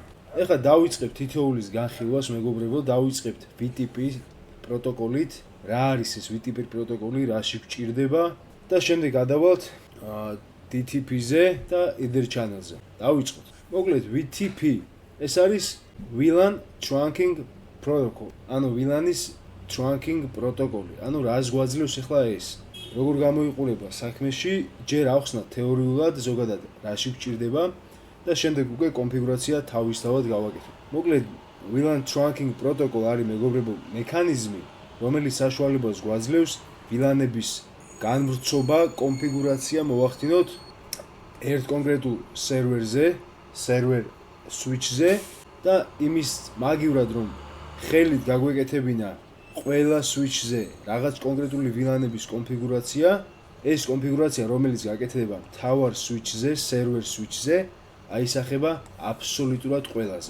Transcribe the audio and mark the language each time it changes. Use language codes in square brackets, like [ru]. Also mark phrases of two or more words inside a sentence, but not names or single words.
[ka] ეხლა დავიწყებთ თითოეულის განხილვას მეგობრებო, დავიწყებთ VTP პროტოკოლით, რა არის ეს VTP პროტოკოლი, რაში გვჭირდება და შემდეგ გადავალთ DTP-ზე და [en] Ether channel-ზე. [ka] დავიწყოთ. მოკლედ VTP ეს არის [en] VLAN trunking protocol. [ka] ანუ [en] VLAN-ის trunking [ka] პროტოკოლი. ანუ რას გვაძლევს ახლა ეს? როგორ გამოიყურება საქმეში, ჯერ ავხსნათ თეორიულად ზოგადად რაში გვჭირდება და შემდეგ უკვე კონფიგურაცია თავისთავად გავაკეთოთ. მოკლედ [en] VLAN trunking protocol [ka] არის მეგობრებო მექანიზმი, რომელიც საშუალებას გვაძლევს VLAN-ების განვრცობა, კონფიგურაცია მოვახდინოთ ერთ კონკრეტულ სერვერზე, [en] server switch-ზე [ka] და იმის მაგივრად რომ ხელით გაგვეკეთებინა ყველა switch-ზე რაღაც კონკრეტული VLAN-ების კონფიგურაცია, ეს კონფიგურაცია რომელიც გაკეთდება მთავარ switch-ზე, [en] server switch-ზე, [ka] აისახება აბსოლუტურად ყველაზე.